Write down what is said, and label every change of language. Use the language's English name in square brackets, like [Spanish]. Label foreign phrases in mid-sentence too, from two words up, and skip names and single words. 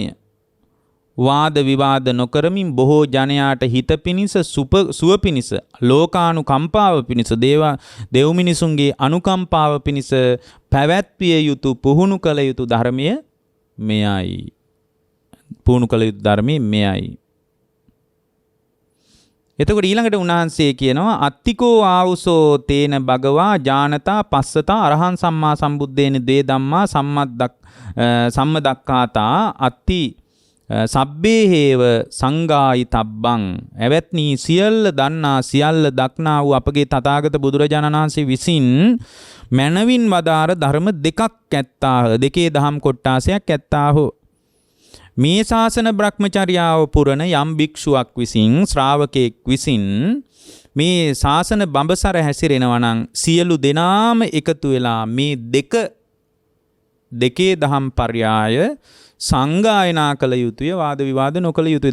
[Sinhala] වාද විවාද නොකරමින් බොහෝ ජනයාට හිත පිණිස සුව පිණිස ලෝකානුකම්පාව පිණිස දෙව් මිනිසුන්ගේ අනුකම්පාව පිණිස පැවැත්විය යුතු පුහුණු කළ යුතු ධර්මය මෙයයි. පුහුණු කළ යුතු ධර්මයේ මෙයයි. එතකොට ඊළඟට උන්වහන්සේ කියනවා [Pali] අත්තිකෝ ආවුසෝ තේන භගවා ඥානතා පස්සතා අරහං සම්මා සම්බුද්දේන දේ ධම්මා සම්මදක්ඛාතා අත්ති සබ්බේ හේව සංගායි තබ්බං [Sinhala] එවත්නි සියල්ල දන්නා සියල්ල දක්නා වූ අපගේ තථාගත බුදුරජාණන් වහන්සේ විසින් මනවින් වදාර ධර්ම දෙකක් ඇත්තාහ දෙකේ දහම් කොට්ටාසයක් ඇත්තාහු මේ ශාසන බ්‍රහ්මචර්යාව පුරන යම් භික්ෂුවක් විසින් ශ්‍රාවකෙක් විසින් මේ ශාසන බඹසර හැසිරෙනවා නම් සියලු දෙනාම එකතු වෙලා මේ දෙකේ දහම් පර්යාය සංගායනා කළ යුතුය වාද විවාද නොකළ යුතුය.